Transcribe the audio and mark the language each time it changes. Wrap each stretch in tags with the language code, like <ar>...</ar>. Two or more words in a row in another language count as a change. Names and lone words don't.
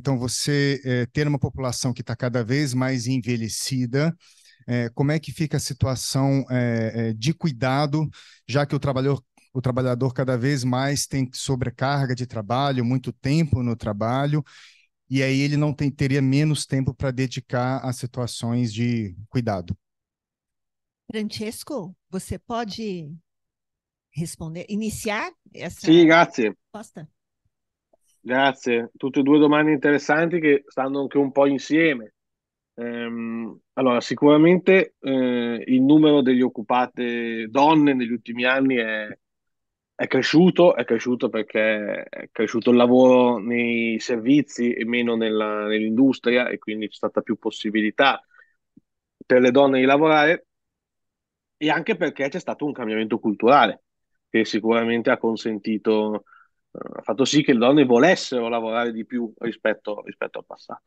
<pt>Então, você ter uma população que está cada vez mais envelhecida, como é que fica a situação de cuidado, já que o trabalhador cada vez mais tem sobrecarga de trabalho, muito tempo no trabalho, e aí ele não teria menos tempo para dedicar a situações de cuidado. Francesco, você pode responder, iniciar essa</pt> <it>Sì, grazie.</it> <pt>resposta?</pt> <it>Grazie. Tutte e due domande interessanti che stanno anche un po' insieme. Allora, sicuramente il numero degli occupate donne negli ultimi anni è cresciuto perché è cresciuto il lavoro nei servizi e meno nell'industria e quindi c'è stata più possibilità per le donne di lavorare e anche perché c'è stato un cambiamento culturale che sicuramente ha fatto sì che le donne volessero lavorare di più rispetto al passato.</it>